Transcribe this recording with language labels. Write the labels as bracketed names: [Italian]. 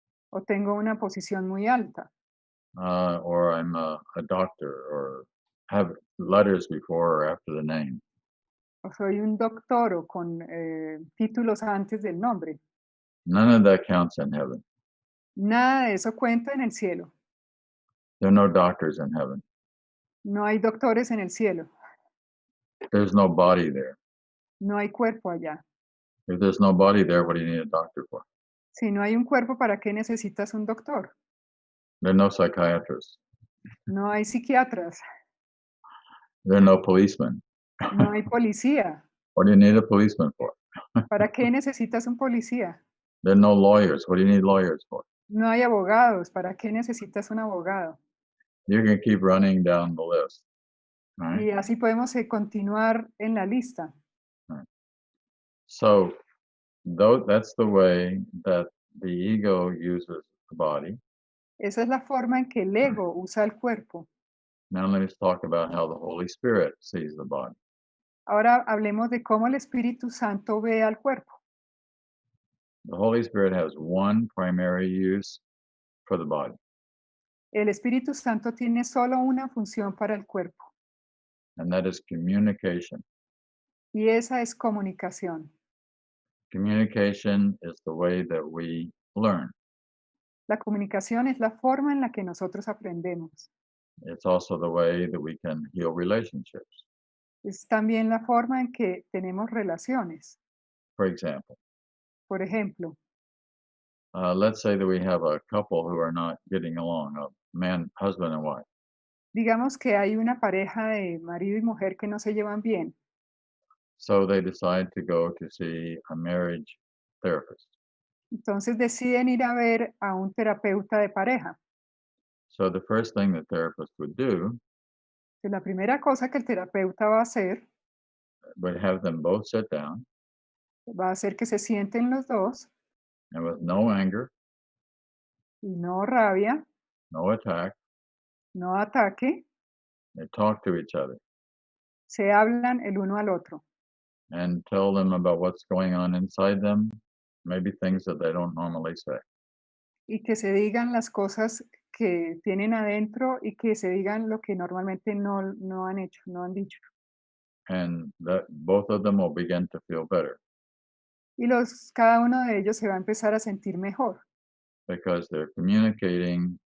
[Spanish] O tengo una posición muy alta. [English] Or I'm a doctor, or have letters before or after the name. [Spanish] O soy un doctor o con títulos antes del nombre. [English] None of that counts in heaven. [Spanish] Nada de eso cuenta en el cielo. [English] There are no doctors in heaven. [Spanish] No hay doctores en el cielo. [English] There's no body there. [Spanish] No hay cuerpo allá. [English] If there's no body there, what do you need a doctor for? [Spanish] Si no hay un cuerpo, ¿para qué necesitas un doctor? [English] There are no psychiatrists. [Spanish] No hay psiquiatras. [English] There are no policemen. [Spanish] No hay policía. [English] What do you need a policeman for? [Spanish] ¿Para qué necesitas un policía? [English] There are no lawyers. What do you need lawyers for? [Spanish] No hay abogados. ¿Para qué necesitas un abogado? [English] You can keep running down the list. Right? [Spanish] Y así podemos continuar en la lista. [English] Right. So that's the way that the ego uses the body. [Spanish] Esa es la forma en que el ego usa el cuerpo. [English] Now let's talk about how the Holy Spirit sees the body. [Spanish] Ahora hablemos de cómo el Espíritu Santo ve al cuerpo. [English] The Holy Spirit has one primary use for the body, [Spanish] El Espíritu Santo tiene solo una función para el cuerpo, [English] and that is communication. [Spanish] y esa es comunicación. [English] Communication is the way that we learn. [Spanish] La comunicación es la forma en la que nosotros aprendemos. [English] It's also the way that we can heal relationships. [Spanish] Es también la forma en que tenemos relaciones. [English] For example, [Spanish] Por ejemplo, [English] let's say that we have a couple who are not getting along, a man, husband and wife. [Spanish] digamos que hay una pareja de marido y mujer que no se llevan bien. [English] So they decide to go to see a marriage therapist. [Spanish] Entonces deciden ir a ver a un terapeuta de pareja. [English] So the first thing the therapist would do [Spanish] Entonces, la primera cosa que el terapeuta va a hacer [English] would have them both sit down [Spanish] va a hacer que se sienten los dos [English] and with no anger, [Spanish] y no rabia, [English] no attack, [Spanish] no ataque, [English] they talk to each other [Spanish] se hablan el uno al otro [English] and tell them about what's going on inside them, maybe things that they don't normally say. [Spanish] y que se digan las cosas que tienen adentro y que se digan lo que normalmente no han hecho, no han dicho. [English] And that both of them will begin to feel better. [Spanish] Y cada uno de ellos se va a empezar a sentir mejor. [English] because they're communicating